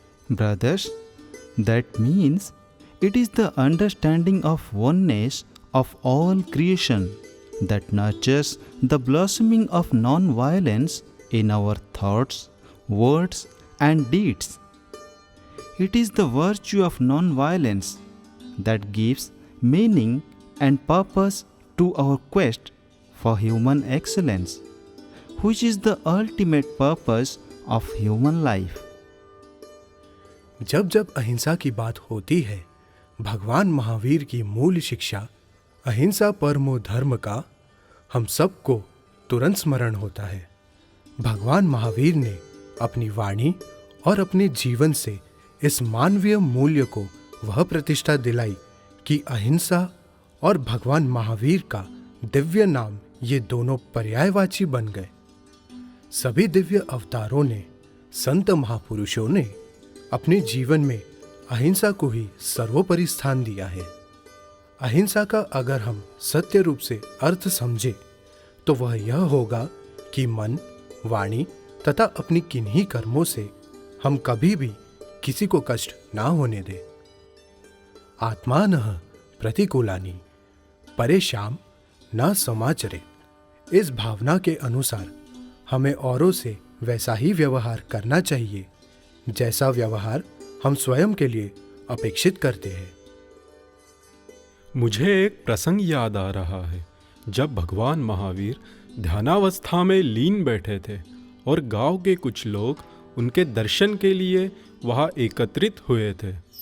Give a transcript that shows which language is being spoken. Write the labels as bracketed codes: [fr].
[en] Brothers, that means it is the understanding of oneness of all creation that nurtures the blossoming of non-violence in our thoughts, words, and deeds. It is the virtue of non-violence that gives meaning and purpose to our quest for human excellence, which is the ultimate purpose of human life. [hi] जब जब अहिंसा की बात होती है, भगवान महावीर की मूल शिक्षा [sa] अहिंसा परमो धर्म [hi] का हम सबको तुरंत स्मरण होता है। भगवान महावीर ने अपनी वाणी और अपने जीवन से इस मानवीय मूल्य को वह प्रतिष्ठा दिलाई कि अहिंसा और भगवान महावीर का दिव्य नाम ये दोनों पर्यायवाची बन गए। सभी दिव्य अवतारों ने, संत महापुरुषों ने अपने जीवन में अहिंसा को ही सर्वोपरि स्थान दिया है। अहिंसा का अगर हम सत्य रूप से अर्थ समझे तो वह यह होगा कि मन, वाणी तथा अपनी किन्हीं कर्मों से हम कभी भी किसी को कष्ट ना होने दें। [sa] आत्मानः प्रतिकूलानि परेशान न समाचरे। [hi] इस भावना के अनुसार हमें औरों से वैसा ही व्यवहार करना चाहिए जैसा व्यवहार हम स्वयं के लिए अपेक्षित करते हैं। मुझे एक प्रसंग याद आ रहा है जब भगवान महावीर ध्यानावस्था में लीन बैठे थे और गांव के कुछ लोग उनके दर्शन के लिए वहां एकत्रित हुए थे।